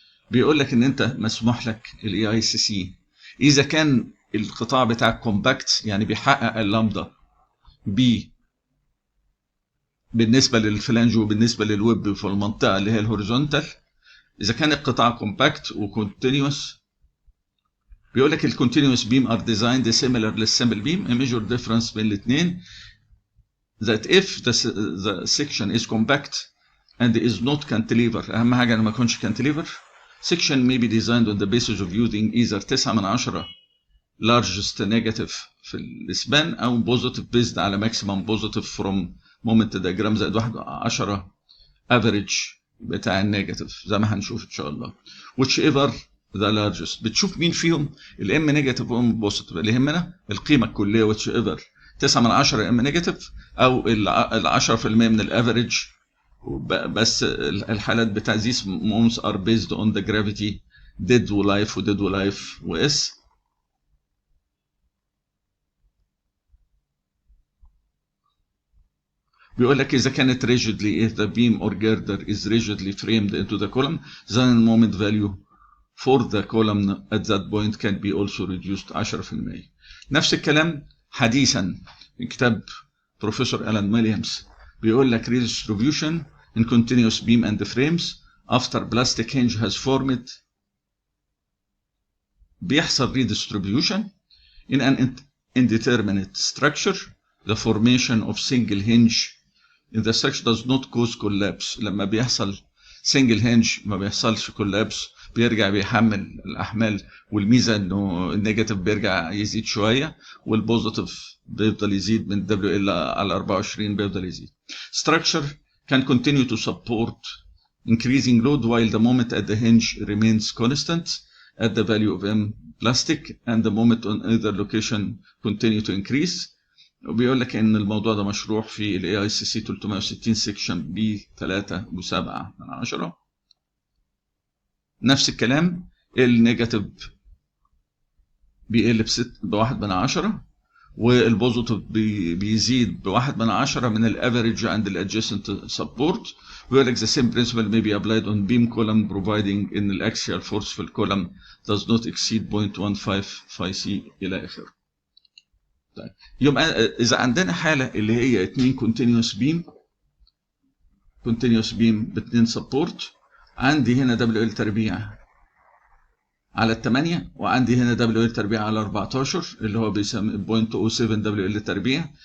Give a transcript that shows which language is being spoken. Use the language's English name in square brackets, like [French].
[Arabic] بيقول لك ان انت مسموح لك الاي اي سي سي اذا كان القطاع بتاعك كومباكت، يعني بيحقق اللامدا بي بالنسبه للفلانج وبالنسبه للويب في المنطقه اللي هي الهوريزونتال. اذا كان القطاع كومباكت وكونتينيوس بيقول لك الكونتينيوس بيم ار ديزايند سيميلر للسمبل بيم. [English] A major difference [Arabic] بين الاثنين [English] that if the section is compact and is not cantilever، [Arabic] اهم حاجه انه ما يكونش [English] cantilever. Section may be designed on the basis of using either 9/10 largest negative [Arabic] في الاسبان [English] او positive based على maximum positive from moment diagram زائد 1/10 average [Arabic] بتاع النيجاتيف زي ما هنشوف ان شاء الله. [English] whichever the largest، [Arabic] بتشوف مين فيهم الام نيجاتيف وام بوزيتيف. اللي يهمنا القيمه الكليه whichever 9/10 ام نيجاتيف او ال 10% من الافريج. بس الحالات بتاع [English] these moments are based on the gravity dead [Arabic] ولايف وديد ولايف واس. بيقول لك اذا كانت [English] rigidly if the beam or girder is rigidly framed into the column then moment value for the column at that point can be also reduced 10%. [Arabic] نفس الكلام حديثا من كتاب بروفيسور ألان ويليامز بيقول لك [English] redistribution in continuous beam and frames after plastic hinge has formed. [Arabic] بيحصل [English] redistribution in an indeterminate structure. The formation of single hinge in the structure does not cause collapse. [Arabic] لما بيحصل single hinge ما بيحصلش collapse، بيرجع بيحمل الأحمال، والميزة إنه النيجاتيف بيرجع يزيد شوية والبوزيتيف بيفضل يزيد من WL على 24 بيفضل يزيد. [English] Structure can continue to support increasing load while the moment at the hinge remains constant at the value of M plastic and the moment on either location continue to increase. [Arabic] وبيقول لك ان الموضوع ده مشروح في الاي اي سي سي 360 سيكشن بي 3/7. نفس الكلام النيجاتيف بيقل ب1/10 والبوزيتيف بيزيد ب1/10 من الافريج عند الادجيسنت سبورت. بيقول لك [English] the same principle may be applied on beam column providing [Arabic] ان الاكسيال فورس في الكولم [English] does not exceed 0.15 phi c [Arabic] الى اخره. طيب يبقى اذا عندنا حاله اللي هي 2 كونتينيوس بيم ب2 سبورت، عندي هنا دبليو ال تربيع على 8 وعندي هنا دبليو ال تربيع على 14 اللي هو بيسمى 0.07 دبليو ال تربيع.